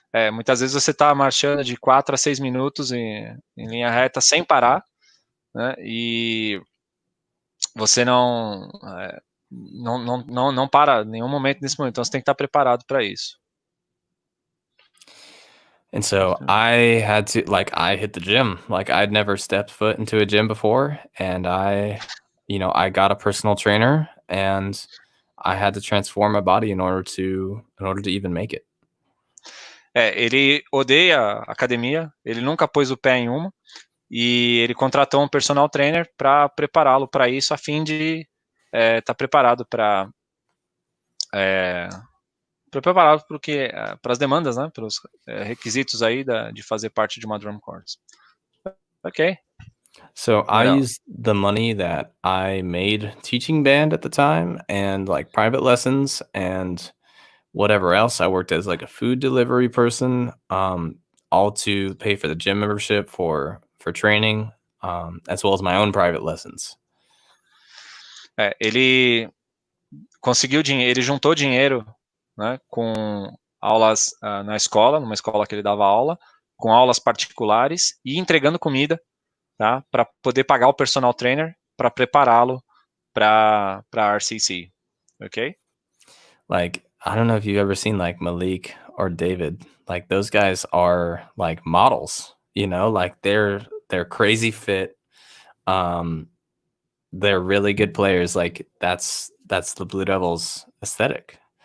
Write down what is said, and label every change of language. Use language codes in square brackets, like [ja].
[pt] Muitas vezes você está marchando de 4 a 6 minutos em linha reta sem parar, né? E você não para em nenhum momento nesse momento. Então você tem que estar preparado para isso. [en] And so I had to, I hit the gym. Like I'd never stepped foot into a gym before, and I got a personal trainer, and I had to transform my body in order to even make it. [pt] Ele odeia academia, ele nunca pôs o pé em uma, e ele contratou um personal trainer para prepará-lo para isso, a fim de estar preparado para preparado para as demandas, né, para os requisitos aí de fazer parte de uma drum course. [en] Ok. So I used the money that I made teaching band at the time and like private lessons and whatever else. I worked as like a food delivery person, all to pay for the gym membership for training, as well as my own private lessons. [pt] Ele conseguiu dinheiro, ele juntou dinheiro, né, com aulas na escola, numa escola que ele dava aula, com aulas particulares e entregando comida, tá, para poder pagar o personal trainer para prepará-lo para RCC, ok? [en] Like, I don't know if you've ever seen like Malik or David. Like those guys are like models, you know, like they're crazy fit. They're really good players. Like that's the Blue Devils aesthetic.